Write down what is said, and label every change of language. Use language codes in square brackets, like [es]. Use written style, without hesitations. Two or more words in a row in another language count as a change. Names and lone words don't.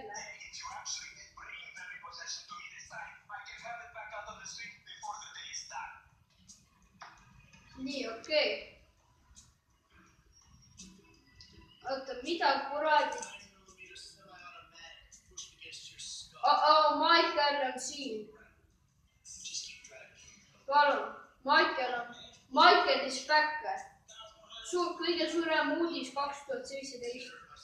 [et] Nii, okei. Oota, mida kuradit? Michael on siin. palun, [en] Michael is back. [et] Kõige suurem uudis 2017.